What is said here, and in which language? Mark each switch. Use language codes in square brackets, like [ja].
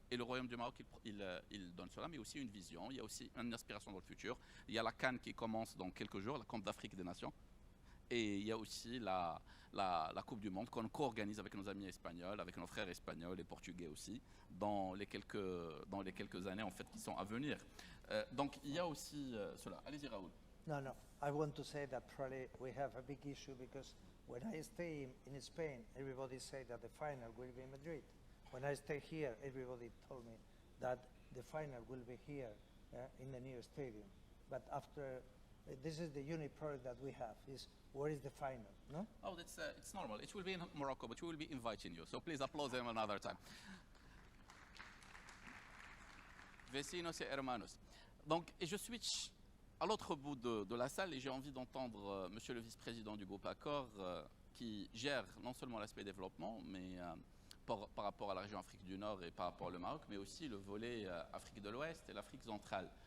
[fr] Et le Royaume du Maroc, il donne cela, mais aussi une vision. Il y a aussi une aspiration dans le futur. Il y a la Cannes qui commence dans quelques jours, la Coupe d'Afrique des Nations. Et il y a aussi la Coupe du Monde qu'on co-organise avec nos amis espagnols, avec nos frères espagnols et portugais aussi, dans les quelques années en fait qui sont à venir. Donc il y a aussi cela. Allez-y Raoul. [en] No, I want to say that probably we have a big issue because when I stay in Spain, everybody say that the final will be in Madrid. When I stay here, everybody told me that the final will be here in the new stadium. But after, this is the unique product that we have, is where is the final, no? Oh, it's normal. It will be in Morocco, but we will be inviting you. So please applaud them another time. [es] Vecinos et hermanos. [fr] Donc, et je switch à l'autre bout de la salle et j'ai envie d'entendre monsieur le vice-président du groupe Accor qui gère non seulement l'aspect développement, mais par rapport à la région Afrique du Nord et par rapport au Maroc, mais aussi le volet Afrique de l'Ouest et l'Afrique centrale.